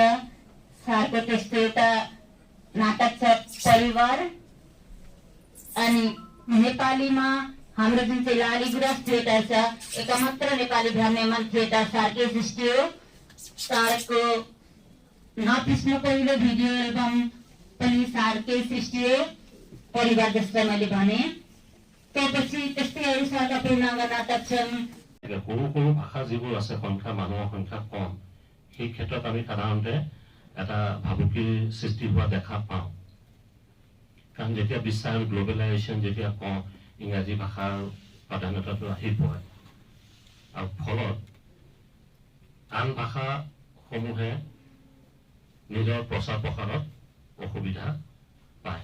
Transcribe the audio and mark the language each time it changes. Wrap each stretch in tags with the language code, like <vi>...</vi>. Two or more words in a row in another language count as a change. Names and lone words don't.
<ne>सारको त्यस्तो एउटा नाटक छ परिवार, अनि नेपालीमा हाम्रो जुन चाहिँ लालीगुराँस थिएटर छ, एक मात्र नेपाली भ्राम्यमान थिएटर सारकै सृष्टि हो। सारको नपिस्नु पहिलो भिडियो एल्बम पनि सारकै सृष्टि हो, परिवार जस्तो मैले भने। त्यसपछि त्यस्तै अरू सारका पूर्णाङ्ग नाटक छन्।</ne> <as>সৰু সৰু ভাষা যিবোৰ আছে, সংখ্যা মানুহৰ সংখ্যা কম, সেই ক্ষেত্ৰত আমি সাধাৰণতে এটা ভাবুকিৰ সৃষ্টি হোৱা দেখা পাওঁ। কাৰণ যেতিয়া বিশ্বায়ন গ্ল'বেলাইজেশ্যন যেতিয়া কওঁ, ইংৰাজী ভাষাৰ প্ৰাধান্যতাটো আহি পৰে, আৰু ফলত আন ভাষাসমূহে নিজৰ প্ৰচাৰ প্ৰসাৰত অসুবিধা পায়।</as>